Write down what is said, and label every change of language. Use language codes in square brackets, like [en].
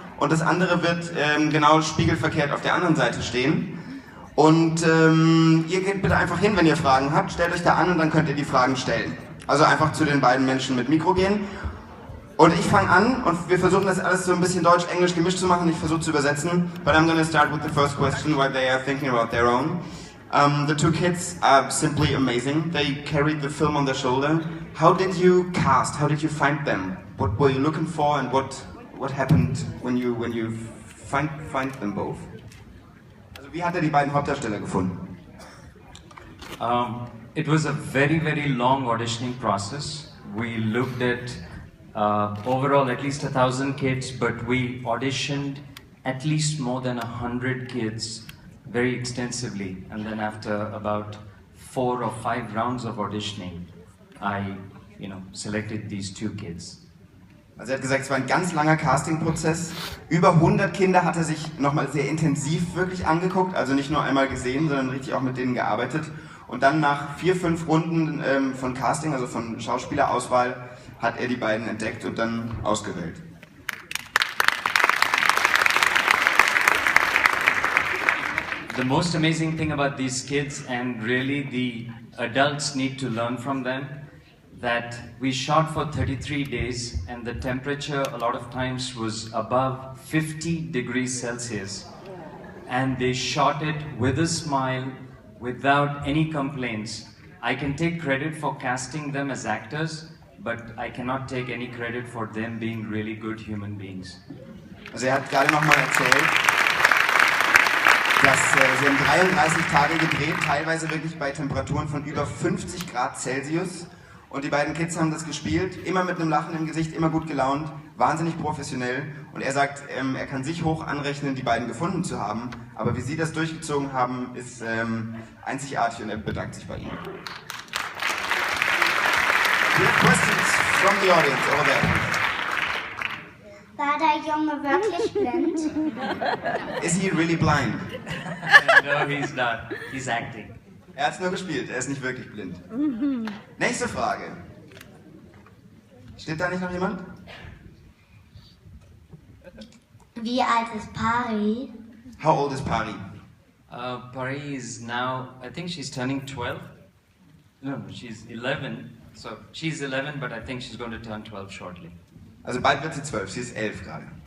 [de] Und das andere wird genau spiegelverkehrt auf der anderen Seite stehen. Und ihr geht bitte einfach hin, wenn ihr Fragen habt. Stellt euch da an und dann könnt ihr die Fragen stellen. Also einfach zu den beiden Menschen mit Mikro gehen. Und ich fange an und wir versuchen das alles so ein bisschen Deutsch-Englisch gemischt zu machen. Ich versuche zu übersetzen. [en] But I'm gonna start with the first question while they are thinking about their own. The two kids are simply amazing. They carried the film on their shoulder. How did you cast? How did you find them? What were you looking for and what happened when you find them both? [de] Also wie hat er die beiden Hauptdarsteller gefunden? [en] It was a very long auditioning process. We looked at overall at least 1,000 kids, but we auditioned at least more than 100 kids very extensively. And then after about 4 or 5 rounds of auditioning, I selected these 2 kids. [de] Also er hat gesagt, es war ein ganz langer Castingprozess. Über 100 Kinder hat er sich nochmal sehr intensiv wirklich angeguckt, also nicht nur einmal gesehen, sondern richtig auch mit denen gearbeitet. Und dann nach 4, 5 Runden von Casting, also von Schauspielerauswahl, hat er die beiden entdeckt und dann ausgewählt. [en] The most amazing thing about these kids, and really the adults need to learn from them, that we shot for 33 days and the temperature a lot of times was above 50 degrees Celsius. And they shot it with a smile, without any complaints. I can take credit for casting them as actors, but I cannot take any credit for them being really good human beings. [de] Also er hat gerade nochmal erzählt, dass sie haben 33 Tage gedreht, teilweise wirklich bei Temperaturen von über 50 Grad Celsius. Und die beiden Kids haben das gespielt, immer mit einem Lachen im Gesicht, immer gut gelaunt, wahnsinnig professionell. Und er sagt, er kann sich hoch anrechnen, die beiden gefunden zu haben. Aber wie sie das durchgezogen haben, ist einzigartig und er bedankt sich bei ihnen. [en] We have questions from the audience over there. [de] War der Junge wirklich blind? [en] Is he really blind? No, he's not. He's acting. [de] Er hat es nur gespielt, er ist nicht wirklich blind. Nächste Frage. Steht da nicht noch jemand? Wie alt ist Pari? [en] How old is Pari? Pari is now, I think she's turning 12. No, she's 11. So she's 11, but I think she's going to turn 12 shortly. [de] Also bald wird sie 12, sie ist 11 gerade.